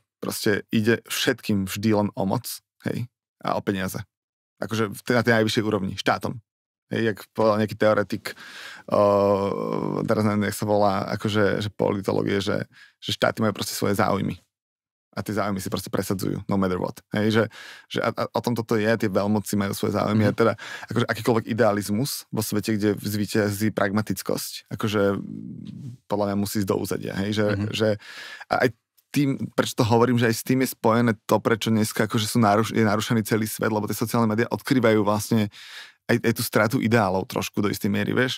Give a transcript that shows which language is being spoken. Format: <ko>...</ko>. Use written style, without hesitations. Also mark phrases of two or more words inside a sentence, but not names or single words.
<sk>Proste ide všetkým vždy len o moc, hej, a o peniaze. Akože na tej najvyššej úrovni, štátom. Hej, jak povedal nejaký teoretik, teraz neviem, jak sa volá, akože že politológie, že štáty majú proste svoje záujmy. A tie záujmy si proste presadzujú,</sk> <en>no matter what.</en> <sk>Hej, že o tom toto je, tie veľmoci majú svoje záujmy a teda akože akýkoľvek idealizmus vo svete, kde zvíťazí pragmatickosť, akože podľa mňa musí ísť do úzadia. Hej, že aj tým, prečo to hovorím, že aj s tým je spojené to, prečo dneska akože je narušený celý svet, lebo tie sociálne médiá odkrývajú vlastne aj tú stratu ideálov trošku do istej miery, vieš?</sk>